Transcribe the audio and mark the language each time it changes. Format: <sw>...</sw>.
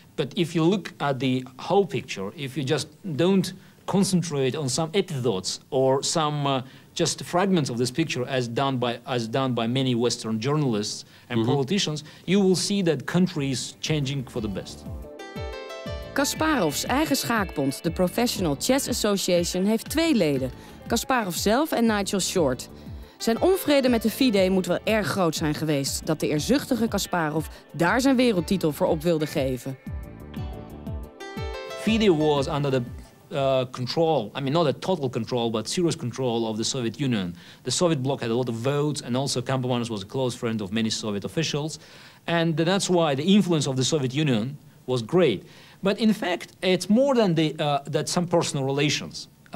<en>But if you look at the whole picture, if you just don't concentrate on some episodes or some just fragments of this picture as done by many Western journalists and politicians, you will see that country is changing for the best.</en> <nl>Kasparovs eigen schaakbond, de Professional Chess Association, heeft 2 leden. Kasparov zelf en Nigel short. Zijn onvrede met de FIDE moet wel erg groot zijn geweest, dat de eerzuchtige Kasparov daar zijn wereldtitel voor op wilde geven.</nl> <en>FIDE was under the control, not a total control, but serious control of the Soviet Union. The Soviet bloc had a lot of votes, and also Kampomanos was a close friend of many Soviet officials. And that's why the influence of the Soviet Union was great. But in fact, it's more than that some personal relations.</en>